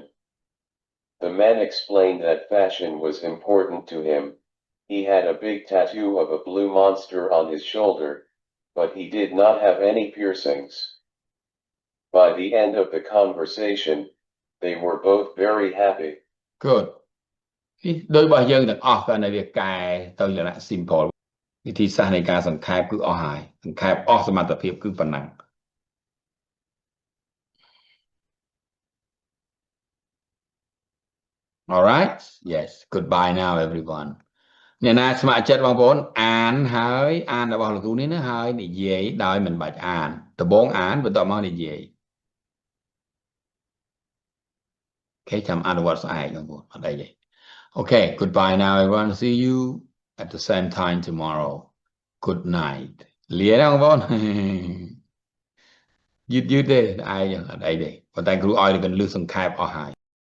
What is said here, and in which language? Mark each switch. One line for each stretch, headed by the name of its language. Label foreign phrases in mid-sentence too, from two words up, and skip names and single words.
English: The man explained that fashion was important to him. He had a big tattoo of a blue monster on his shoulder, but he did not have any piercings. By the end of the conversation, they were both very happy.
Khmer: Good នេះដោយរបស់យើងទាំងអស់ក៏នៅវាកែទៅលក្ខណៈ simple វិធីសាស្ត្រនៃការសង្ខេបគឺអស់ហើយសង្ខេបអស់សមត្ថភាពគឺប៉ុណ្ណឹង
English: All right yes goodbye now everyone
Khmer: អ្នកណាស្ម័គ្រចិត្តបងប្អូនអានហើយអានរបស់លោកគ្រូនេះណាហើយនិយាយដោយមិនបាច់អានដំបូងអានបន្ទាប់មកនិយាយ Okay ចាំអនុវត្តស្អែកបងប្អូនអត់អីទេ
English: Okay goodbye now everyone see you at the same time tomorrow good night
Khmer: លាណាបងប្អូន យឺតទេអាយអត់អីទេប៉ុន្តែគ្រូឲ្យតែគន្លឹះសង្ខេបអស់ហើយ